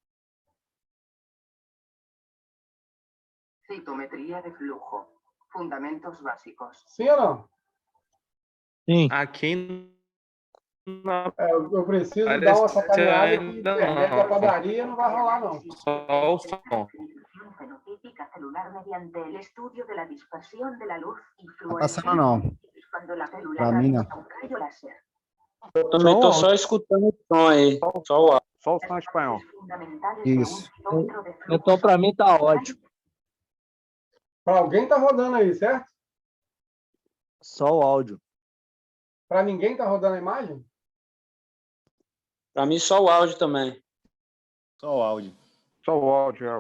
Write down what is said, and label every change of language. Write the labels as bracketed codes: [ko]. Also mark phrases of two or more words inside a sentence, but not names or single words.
[es] Citometría de flujo. Fundamentos básicos. [pt] Sim ou não? Sim. Aqui não Eu preciso Parece dar uma sacaneada que ainda internet não. da padaria não vai rolar, não. Só o som. [es] Descripción fenotípica celular mediante el estudio de la dispersión de la luz y [pt] Tá passando não. [es] cuando la célula [pt] Pra mim, não. [es] atraviesa un rayo láser. [pt] Eu também estou só escutando o som aí. Só o áudio. Só o som espanhol. [es] Fundamentales [pt] Isso. [es] de un citómetro de flujo. [pt] Então, para mim, tá ótimo. Para alguém tá rodando aí, certo? Só o áudio. Para ninguém tá rodando a imagem? Para mim, só o áudio também. Só o áudio. Só o áudio, Elvio.